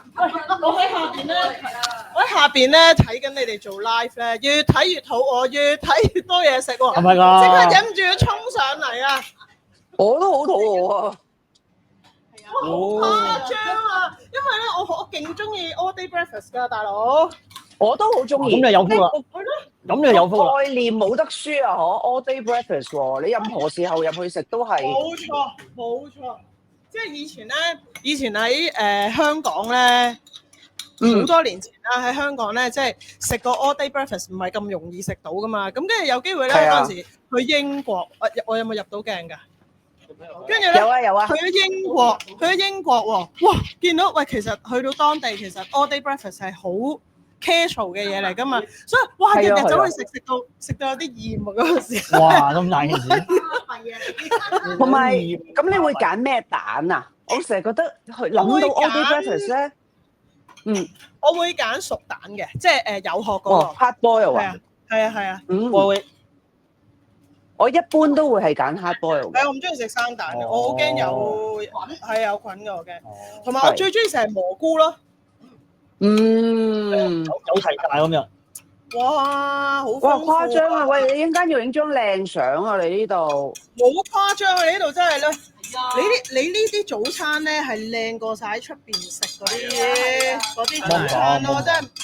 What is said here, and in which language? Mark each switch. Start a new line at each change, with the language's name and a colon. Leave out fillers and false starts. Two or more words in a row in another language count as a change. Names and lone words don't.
Cantonese: 我喺下邊咧睇緊你哋做 live 咧，越睇越肚餓，越睇越多嘢食喎，係咪即㗎？刻忍唔住要衝上嚟啊！我都好肚餓啊！好誇張啊！因為咧，我勁中意
English: all day breakfast
Cantonese: 㗎，大佬。我都好中意。咁你有福啦，咁你有福啦。概念冇得輸啊！嗬 ，
English: all day breakfast
Cantonese: 喎，你任何時候入去食都係。冇錯，冇錯。即係以前喺香港咧，好多年前啦，喺香港咧，即係食個
English: all day breakfast
Cantonese: 唔係咁容易食到噶嘛。咁跟住有機會咧，係啊嗰陣時去英國，我有冇入到鏡㗎？跟住咧。有啊有啊去，咗英國喎，哇！見到喂，其實去到當地其實
English: all day breakfast
Cantonese: 係好 casual 嘅嘢嚟噶嘛，所以哇，日係啊日走去食到有啲厭啊嗰陣時。哇！咁大件事，同埋咁你會揀咩蛋啊？我成日覺得諗到
English: all day breakfast
Cantonese: 咧，我會揀熟蛋嘅，即係有殼嗰哦個。
English: hard boil 啊
Cantonese: 係啊，，係啊，係啊。我會我一般都會係揀
English: hard boil
Cantonese: 嘅。我唔中意食生蛋嘅，哦我好驚有菌，係有菌嘅我驚。哦同埋我最中意食係蘑菇咯。有齊晒咁樣。哇，好哇豐富誇張啊！喂，你一陣間要影張靚相啊！你呢度冇誇張啊！你呢度真係咧，你呢啲早餐咧係靚過晒喺出邊食嗰啲早餐咯，真係，